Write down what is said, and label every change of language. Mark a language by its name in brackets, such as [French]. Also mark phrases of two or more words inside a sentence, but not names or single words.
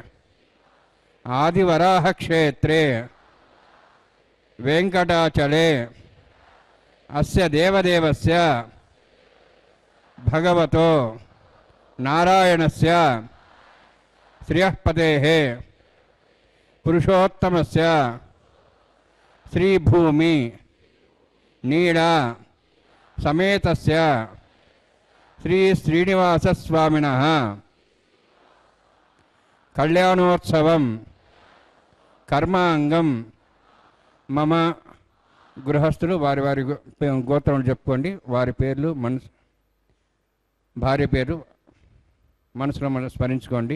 [Sanskrit] आदिवराहक्षेत्रे वेङ्कटाचले अस्य देवदेवस्य भगवतो नारायणस्य श्रियःपतेः पुरुषोत्तमस्य श्रीभूमि नीडा समेतस्य श्री श्रीनिवासस्वामिनः कल्याणोत्सवं कर्मांगं मम [Telugu] గృహస్థులు వారి వారి గోత్రం చెప్పుకోండి. వారి పేర్లు భార్య పేరు మనసులో స్మరించుకోండి.